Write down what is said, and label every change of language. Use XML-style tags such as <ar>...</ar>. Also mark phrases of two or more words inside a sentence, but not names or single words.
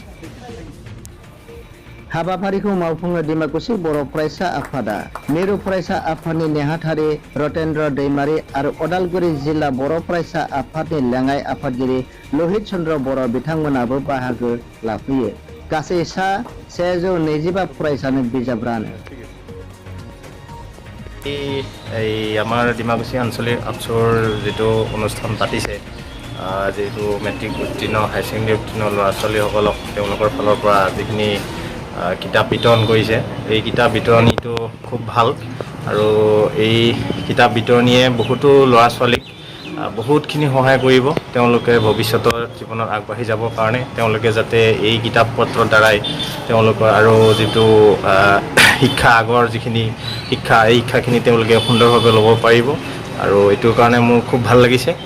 <brx>हाबाफारिखौ मावफुङो डिमाकुसि बर' फरायसा आफादा मिरु फरायसा आफादनि नेहाथारि रतेन्द्र दैमारी आरो उदालगुरि जिल्ला बर' फरायसा आफादनि लेङाइ आफादगिरि लहित चन्द्र बर' बिथांमोनाबो बाहागो लाफैयो गासै सा 125 फरायसानो बिजाब रानो</brx> <as>আমাৰ ডিমাকুসি আঞ্চলিক আপচৰ যেটো অনুষ্ঠান পাতিছে যেটো মেট্ৰিক উত্তীৰ্ণ হাই সেকেন্ডাৰী উত্তীৰ্ণ ল'ৰা ছোৱালীসকলক তেওঁলোকৰ ফালৰ পৰা যিখিনি কিতাপ বিতৰণ কৰিছে এই কিতাপ বিতৰণীটো খুব ভাল আৰু এই কিতাপ বিতৰণীয়ে বহুতো ল'ৰা ছোৱালীক বহুতখিনি সহায় কৰিব তেওঁলোকে ভৱিষ্যতৰ জীৱনত আগবাঢ়ি যাবৰ কাৰণে তেওঁলোকে যাতে এই কিতাপ পত্ৰৰ দ্বাৰাই তেওঁলোকৰ আৰু যেটো শিক্ষা আগৰ যিখিনি শিক্ষা এই শিক্ষাখিনি তেওঁলোকে সুন্দৰভাৱে ল'ব পাৰিব আৰু এইটোৰ কাৰণে মোৰ খুব ভাল লাগিছে</as>